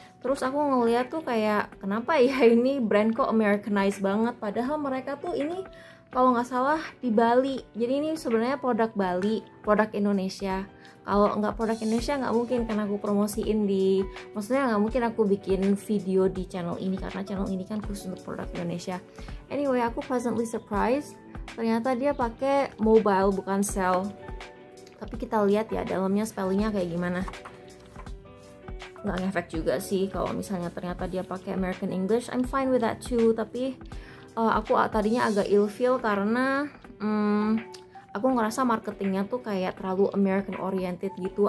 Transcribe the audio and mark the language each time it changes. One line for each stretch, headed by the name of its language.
Indonesian: Terus aku ngeliat tuh kayak, kenapa ya ini brand kok Americanized banget, padahal mereka tuh ini kalau nggak salah di Bali. Jadi ini sebenarnya produk Bali, produk Indonesia. Kalau nggak produk Indonesia nggak mungkin kan aku promosiin maksudnya nggak mungkin aku bikin video di channel ini karena channel ini kan khusus untuk produk Indonesia.
English: Anyway,
Indonesian: aku
English: pleasantly surprised.
Indonesian: Ternyata dia pakai mobile bukan cell. Tapi kita lihat ya dalamnya spellingnya kayak gimana. Nggak ngefek juga sih kalau misalnya ternyata dia pakai American English.
English: I'm fine with that too.
Indonesian: Tapi aku tadinya agak ilfeel karena aku ngerasa marketingnya tuh kayak terlalu American oriented gitu.